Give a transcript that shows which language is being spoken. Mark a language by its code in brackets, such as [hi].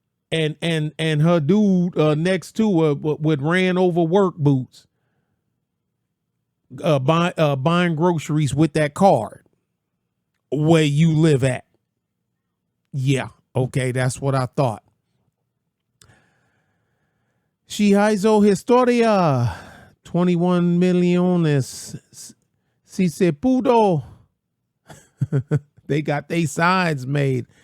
[en] And her dude next to her with ran over work boots. Buying groceries with that card where you live at. Yeah, okay, that's what I thought. [es] Si hizo historia, 21 millones, si se pudo. [en] They got their signs made.